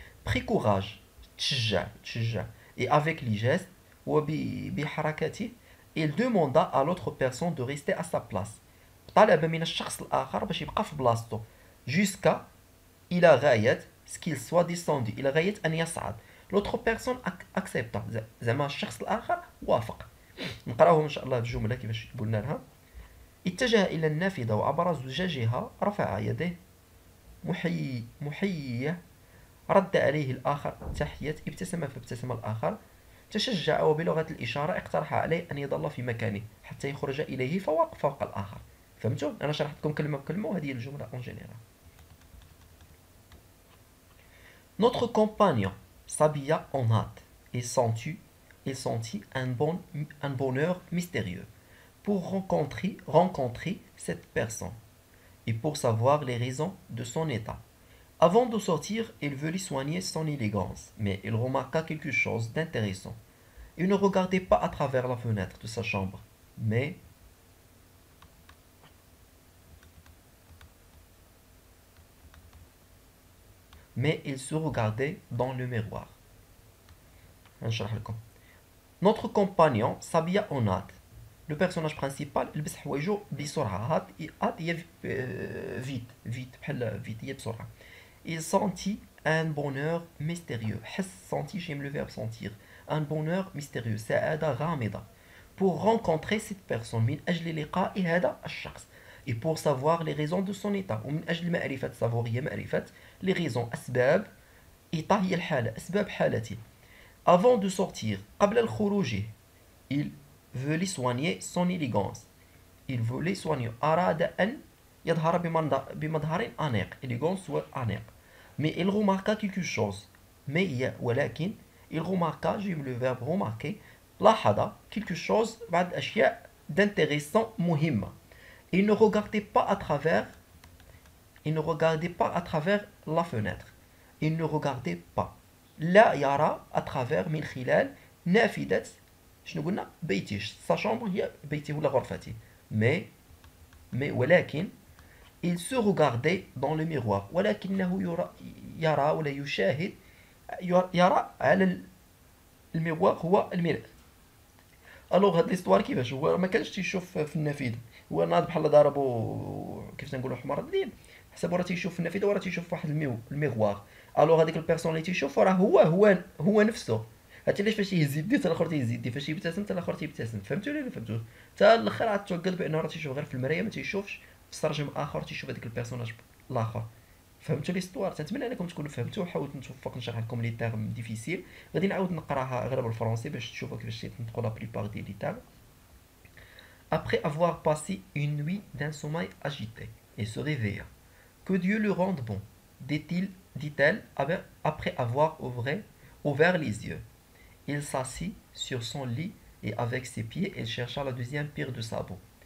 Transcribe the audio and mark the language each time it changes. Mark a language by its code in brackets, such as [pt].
[fr] prit courage [ar] تشجع [fr] et avec les gestes [ar] وبحركاته [fr] il demanda à l'autre personne de rester à sa place. [ar] طلب من الشخص الآخر باش يبقى في بلاصتو [fr] jusqu'à [ar] إلى غاية [fr] ce qu'il soit descendu [ar] إلى غاية أن يصعد. [fr] l'autre personne accepta [ar] زعما الشخص الآخر وافق. نقراوهم إن شاء الله الجملة كيفاش قلنا لها. اتجه إلى النافذة وعبر زجاجها رفع يديه محيية رد عليه الآخر تحية ابتسم فابتسم الآخر تشجع وبلغة الإشارة اقترح عليه أن يظل في مكانه حتى يخرج إليه فوق الآخر. فهمتوا؟ أنا شرحت لكم كلمة بكلمة وهذه هي الجملة [fr] en général. Notre compagnon s'habilla en hâte et sentit un bonheur mystérieux pour rencontrer cette personne et pour savoir les raisons de son état. Avant de sortir, il voulut soigner son élégance, mais il remarqua quelque chose d'intéressant. Il ne regardait pas à travers la fenêtre de sa chambre, mais il se regardait dans le miroir. Notre compagnon s'habilla en hâte. Le personnage principal [ar] لبس حوايجو بسرعة. hâte هي vite بحال vite هي بسرعة. [fr] Il sentit un bonheur mystérieux. Sentit, j'aime le verbe sentir. Un bonheur mystérieux. [ar] سعادة غامضة. [fr] Pour rencontrer cette personne [ar] من أجل لقاء هذا الشخص. [fr] Et pour savoir les raisons de son état. [ar] ومن أجل معرفة savoir هي معرفة [fr] les raisons [ar] أسباب إيطا هي الحالة أسباب حالته. [fr] Avant de sortir [ar] قبل الخروج [fr] il voulait soigner son élégance. Il voulait soigner [ar] أراد أن يظهر بمظهر أنيق. élégance و أنيق. [fr] Mais il remarqua quelque chose. ولكن il remarqua j'aime le verbe remarquer. [ar] لاحظ [fr] quelque chose [ar] بعض الأشياء [fr] d'intéressant [ar] مهمة. [fr] Il ne regardait pas à travers la fenêtre. Il ne regardait pas. [ar] لا يرى [fr] à travers [ar] من خلال نافذة شنو قلنا بيته. [fr] sa chambre [ar] هي بيته ولا غرفته. [fr] ولكن il se regardait dans le miroir. [ar] ولكنه يرى ولا يشاهد يرى على الميروار هو المرآة. الوغ هاد ليستوار كيفاش هو ما كانش تيشوف في النافذه. هو ناض بحال ضربو كيف تنقولوا حمار الليل حسب راه تيشوف في النافذه وراه تيشوف واحد الميغوار. الوغ هذيك البيرسون اللي تيشوف راه هو نفسه. هادشي علاش فاش يهز يديه حتى الاخر تيهز يديه فاش يبتسم حتى الاخر تيبتسم. فهمتوا ولا ما فهمتوش؟ حتى الاخر عاد توكد بانه راه تيشوف غير في المرايه ما تيشوفش في السرجم اخر تيشوف هذاك البيرسوناج الاخر. فهمتوا ليستوار؟ تنتمنى انكم تكونوا فهمتوا. حاولت نتوفق نشرح لكم لي تيرم ديفيسيل. غادي نعاود نقراها غير بالفرنسي باش تشوفوا كيفاش تنطقوا لا بليبار ديال لي تيرم. [fr] Après avoir passé une nuit d'un sommeil agité, il se réveilla. Que Dieu le rende bon, dit-elle après avoir ouvert les yeux. Il s'assit sur son lit et avec ses pieds, il chercha la deuxième paire de sabots.